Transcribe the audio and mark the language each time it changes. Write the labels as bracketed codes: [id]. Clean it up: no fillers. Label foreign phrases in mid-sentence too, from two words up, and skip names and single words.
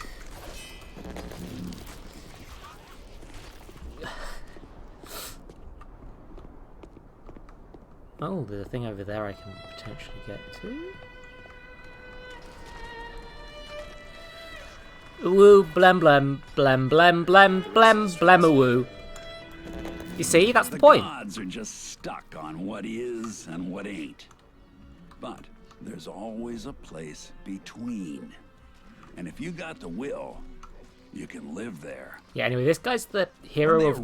[en] Oh, there's a thing over there I can potentially get to. Woo, blem, blem, blem, blem, blem, blem, blemawoo. You see, that's the point. The gods are just stuck on what is and what ain't. But there's always a place between. And if you got the will, you can live there. Yeah, anyway, this guy's the hero of